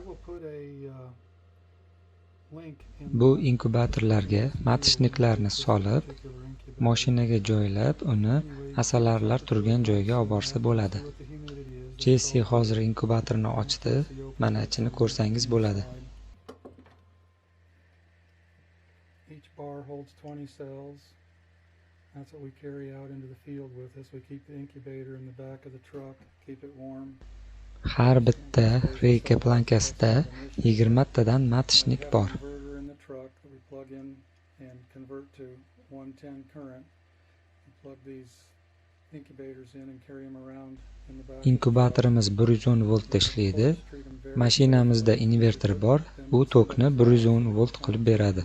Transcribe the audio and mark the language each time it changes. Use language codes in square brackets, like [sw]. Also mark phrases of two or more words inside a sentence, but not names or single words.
[uz] Bu inkubatorlarga matishniklarni solib, mashinaga joylab, uni asalarilar turgan joyga olib borsa bo'ladi. Jesse hozir inkubatorni ochdi. Mana ichini ko'rsangiz bo'ladi. [en] Each bar holds 20 cells. That's what we carry out into the field with us. We keep the incubator in the back of the truck, keep it warm. [uz] Har bitta reyka plankasida 20 tadan matishnik bor. [en] in and convert to 110 current. Plug these incubators in and carry them around in the back. [uz] Inkubatorimiz 110 voltda ishlaydi. Mashinamizda inverter bor, u tokni 110 volt qilib beradi.